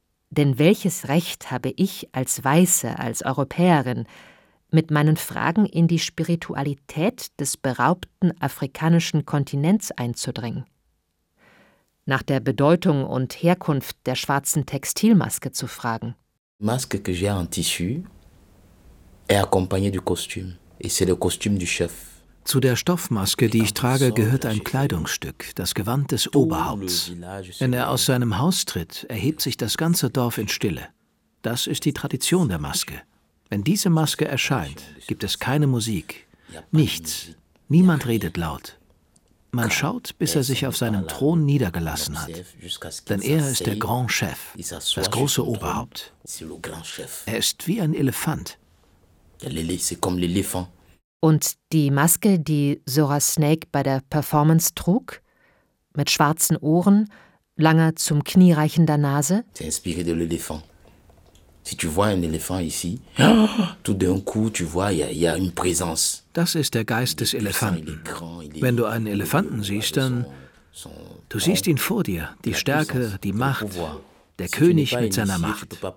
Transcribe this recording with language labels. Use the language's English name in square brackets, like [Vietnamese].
[German] Denn welches Recht habe ich als Weiße, als Europäerin, mit meinen Fragen in die Spiritualität des beraubten afrikanischen Kontinents einzudringen? Nach der Bedeutung und Herkunft der schwarzen Textilmaske zu fragen. [French] Masque que j'ai en tissu est accompagné du costume et c'est le costume du chef. [German] Zu der Stoffmaske, die ich trage, gehört ein Kleidungsstück, das Gewand des Oberhaupts. Wenn er aus seinem Haus tritt, erhebt sich das ganze Dorf in Stille. Das ist die Tradition der Maske. Wenn diese Maske erscheint, gibt es keine Musik, nichts. Niemand redet laut. Man schaut, bis er sich auf seinem Thron niedergelassen hat. Denn er ist der Grand Chef, das große Oberhaupt. Er ist wie ein Elefant. Und die Maske, die Sora Snake bei der Performance trug, mit schwarzen Ohren, langer zum Knie reichender Nase? [French] C'est inspiré de l'éléphant. Si tu vois un éléphant ici, tout d'un coup, tu vois, il y a une présence. [German] Das ist der Geist des Elefanten. Wenn du einen Elefanten siehst, dann du siehst ihn vor dir, die Stärke, die Macht, der König mit seiner Macht.